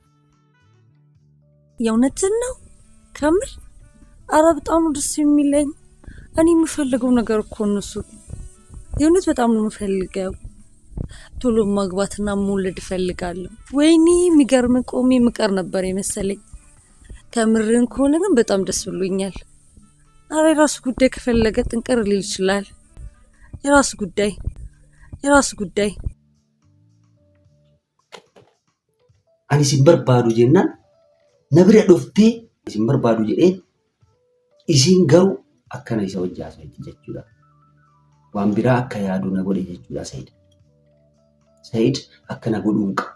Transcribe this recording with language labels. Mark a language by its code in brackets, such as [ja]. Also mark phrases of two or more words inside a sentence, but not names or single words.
[am] የእውነትን ነው ከምር። ኧረ በጣም ነው ደስ የሚለኝ። እኔ የምፈልገው ነገር እኮ እነሱ የእውነት በጣም ነው የምፈልገው። ቶሎ ማግባትና መውለድ እፈልጋለሁ። ወይኔ የሚገርም ቆሜ ምቀር ነበር የመሰለኝ። ከምርን ከሆነ ግን በጣም ደስ ብሎኛል። ኧረ የራሱ ጉዳይ ከፈለገ ጥንቅር ሊል ይችላል። የራሱ ጉዳይ [om] ani sin barbaadu jennaan na bira dhuftee sin barbaadu jedhee isin garuu akkana isa wajjaasaa jechuudha. Waan biraa akka yaadu na godhe jechuudha Said. Said akkana godhuun qaba.